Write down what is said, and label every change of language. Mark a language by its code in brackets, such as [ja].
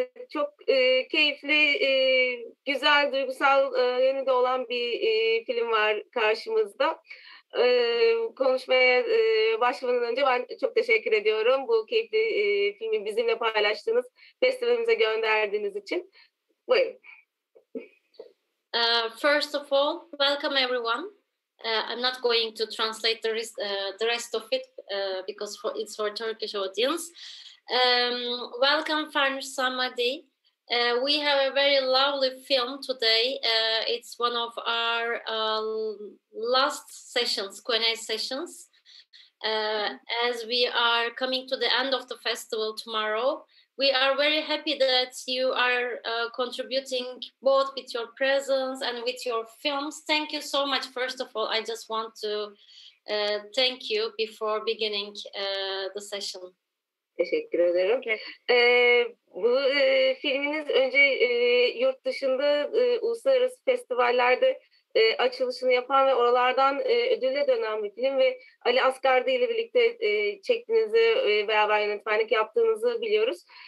[tr] Çok keyifli, güzel, duygusal yönü de olan bir film var karşımızda. Konuşmaya başlamadan önce ben çok teşekkür ediyorum bu keyifli filmi bizimle paylaştığınız, festivalimize gönderdiğiniz için. Buyurun. [en] First of all, welcome everyone. I'm not going to translate the rest of it because it's for Turkish audience. Welcome Farnuş Samade. We have a very lovely film today. It's one of our last sessions, Q&A sessions. As we are coming to the end of the festival tomorrow, we are very happy that you are contributing both with your presence and with your films. Thank you so much. First of all, I just want to thank you before beginning the session. [tr] Teşekkür ederim. Bu filminiz önce yurt dışında uluslararası festivallerde açılışını yapan ve oralardan ödülle dönen bir film ve Ali Asgardi ile birlikte çektiğinizi, beraber yönetmenlik yaptığınızı biliyoruz.